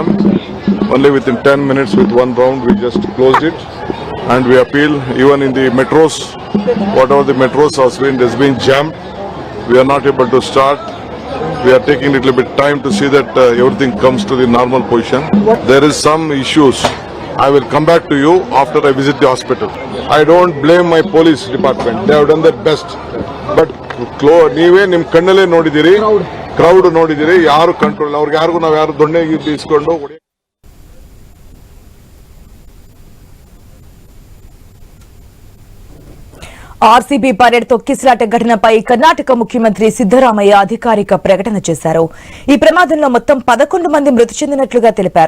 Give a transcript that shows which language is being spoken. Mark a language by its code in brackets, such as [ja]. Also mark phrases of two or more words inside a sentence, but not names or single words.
[en] Only within 10 minutes with one round we just closed it, and we appeal even in the metros, whatever the metros has been jammed, we are not able to start. We are taking a little bit time to see that everything comes to the normal position. There is some issues. I will come back to you after I visit the hospital. I don't blame my police department. They have done their best. [kn] But ನೀವೇ ನಿಮ್ಮ ಕಣ್ಣಲ್ಲೇ ನೋಡಿದಿರಿ, ಕ್ರೌಡ್ ನೋಡಿದಿರಿ, ಯಾರು ಕಂಟ್ರೋಲ್ ಅವ್ರಿಗೆ ಯಾರಿಗೂ ನಾವು ಯಾರು ದೊಣ್ಣೆ ಇಸ್ಕೊಂಡು [te] ఆర్సీబీ పరేడ్ తొక్కిసలాట ఘటనపై కర్ణాటక ముఖ్యమంత్రి సిద్దరామయ్య అధికారిక ప్రకటన చేశారు. ఈ ప్రమాదంలో మొత్తం 11 మంది మృతి చెందినట్లుగా తెలిపారు.